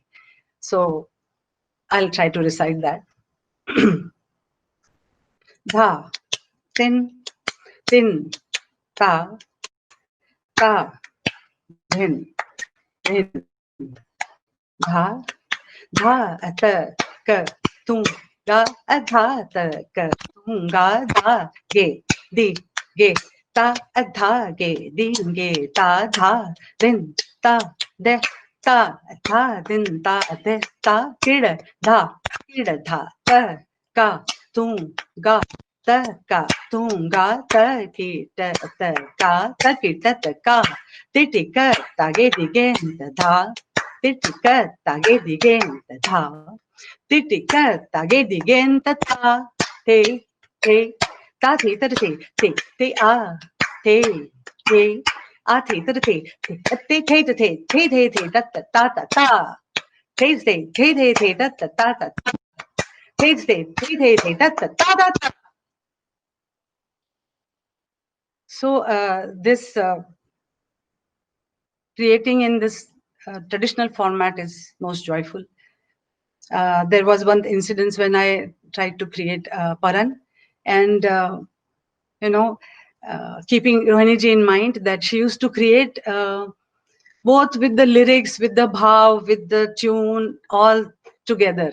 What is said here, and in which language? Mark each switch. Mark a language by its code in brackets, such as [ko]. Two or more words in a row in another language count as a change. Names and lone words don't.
[en] So I'll try to recite that. Dha, tin, tin, ta, ta, dhin, dhin, dha, dha, ta, ka, tum, ga, adha, ta, ka, tum, ga, dha, ge, di, ge, ta, adha, ge, di, ge, ta, dha, din, ta, de, ta, dha, din, ta, de, ta, kid, dha, ta, ka, tum, ga, ta, ka, tum, ga, ta, ki, ta, ka, ta, ki, ta, ka, ti, ti, ka, ta, ge, di, ge, dha, ti, ti, ka, ta, ge, di, ge, dha, ti, ti, ka, ta, ge, di, ge, ta, te, te, ta, thi, ta, te, a, te, a, thi, ta, te, ta, ta, te, ta, ta, ta, ta. So this creating in this traditional format is most joyful. There was one incident when I tried to create Paran, and keeping Rohini ji in mind that she used to create both with the lyrics, with the bhav, with the tune, all together.